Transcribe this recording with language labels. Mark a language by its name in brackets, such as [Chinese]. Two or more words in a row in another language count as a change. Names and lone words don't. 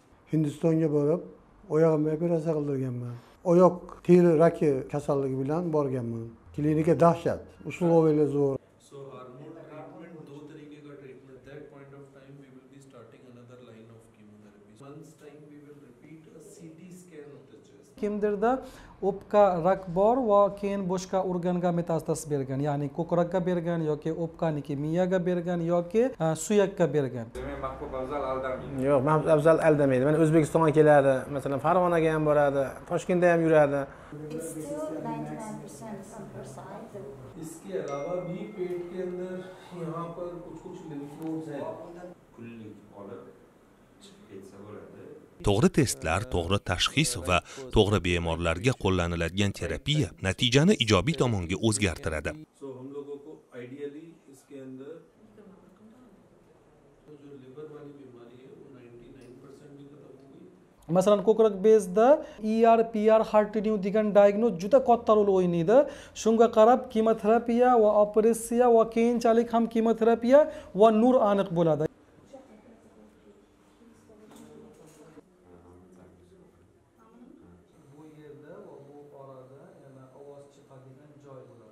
[Uzbek] Hindistonga borib, oyog'imga operatsiya qildirganman. Oyoq teri raki kasalligi bilan borganman. Klinika dahshat, условия zo'r. [English] So hormone treatment, [Hindi] दो तरीके का treatment. [English] That point of time we will be starting another line of chemotherapy. Month's time we will repeat a CT scan of the chest. [Uzbek] Kimdirda o'pka rak bor va keyin boshqa organga metastaz bergan, ya'ni ko'krakka bergan yoki o'pkaniki miyaga bergan yoki suyakka bergan. Demak, Mahbub Afzal aldamaydi. Yo'q, Mahbub Afzal aldamaydi. Mana O'zbekistonga keladi, masalan, Farg'onaga ham boradi, Toshkentda ham yuradi. [English] It's still 99% on her side. [Hindi] इसके अलावा भी पेट के अंदर यहाँ पर कुछ [English] lymph nodes [Hindi] हैं. [Uzbek] Kunlik olib chiqib ketsa bo'ladi. To'g'ri testlar, to'g'ri tashxis va to'g'ri bemorlarga qo'llaniladigan terapiya natijani ijobiy tomonga o'zgartiradi. [Hindi] So हम लोगों को ideally इसके अंदर जो liver वाली बीमारी है वो 99% भी खत्म हो गई. [Uzbek] Masalan, ko'krak bezda ER-PR hernia degan diagnoz juda katta rol o'ynaydi. Shunga qarab kimoterapiya va operatsiya va keyinchalik ham kimoterapiya va nur aniq bo'ladi. Bu yerda va bu orada yana ovoz chiqadigan joy bo'ladi.